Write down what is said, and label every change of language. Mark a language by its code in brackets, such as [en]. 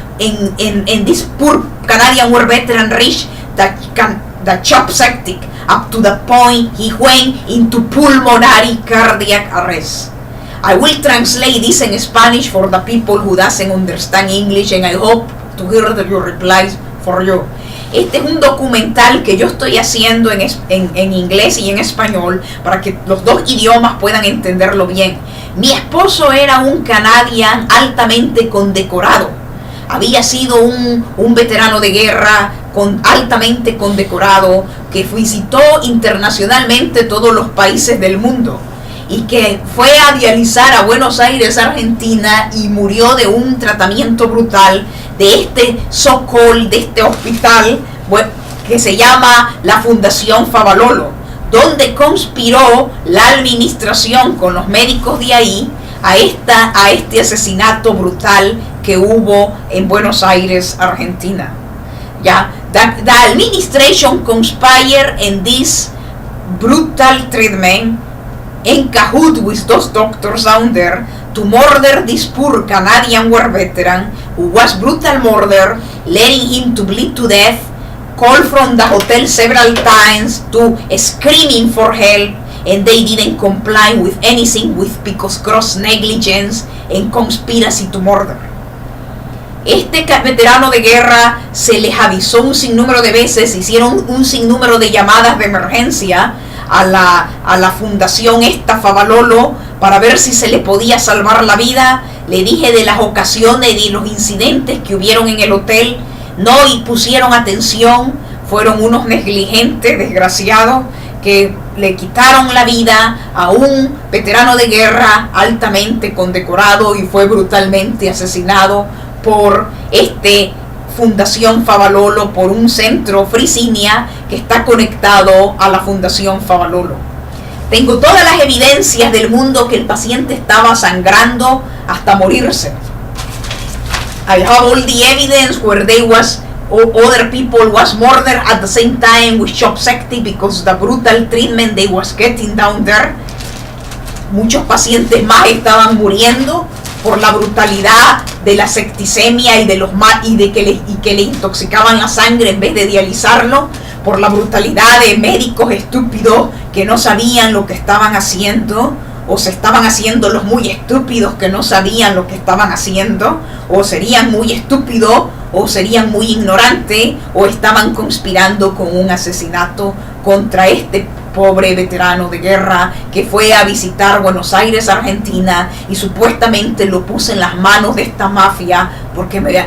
[en] And this poor Canadian war veteran reached the CHOP septic, up to the point he went into pulmonary cardiac arrest. I will translate this in Spanish for the people who doesn't understand English, and I hope to hear your replies for you. [es] Este es un documental que yo estoy haciendo en inglés y en español, para que los dos idiomas puedan entenderlo bien. Mi esposo era un canadian altamente condecorado. Había sido un veterano de guerra altamente condecorado, que visitó internacionalmente todos los países del mundo, y que fue a dializar a Buenos Aires, Argentina, y murió de un tratamiento brutal de este so-called, de este hospital que se llama la Fundación Favalolo, donde conspiró la administración con los médicos de ahí a este asesinato brutal que hubo en Buenos Aires, Argentina. Ya, [en] The administration conspired in this brutal treatment in cahoot with those doctors down there to murder this poor Canadian war veteran who was brutal murdered, letting him to bleed to death, called from the hotel several times to screaming for help, and they didn't comply with anything because gross negligence and conspiracy to murder. [es] Este veterano de guerra se les avisó un sinnúmero de veces, hicieron un sinnúmero de llamadas de emergencia a la fundación esta Favalolo para ver si se le podía salvar la vida. Le dije de las ocasiones y de los incidentes que hubieron en el hotel, no y pusieron atención, fueron unos negligentes, desgraciados, que le quitaron la vida a un veterano de guerra altamente condecorado y fue brutalmente asesinado por Fundación Favalolo, por un centro Frisinia que está conectado a la Fundación Favalolo. Tengo todas las evidencias del mundo que el paciente estaba sangrando hasta morirse. [en] I have all the evidence where other people was murdered at the same time with shock septic because the brutal treatment they was getting down there. [es] Muchos pacientes más estaban muriendo por la brutalidad de la septicemia y que le intoxicaban la sangre en vez de dializarlo, por la brutalidad de médicos estúpidos que no sabían lo que estaban haciendo, o se estaban haciendo los muy estúpidos que no sabían lo que estaban haciendo, o serían muy estúpidos, o serían muy ignorantes, o estaban conspirando con un asesinato contra este pobre veterano de guerra que fue a visitar Buenos Aires, Argentina, y supuestamente lo puse en las manos de esta mafia porque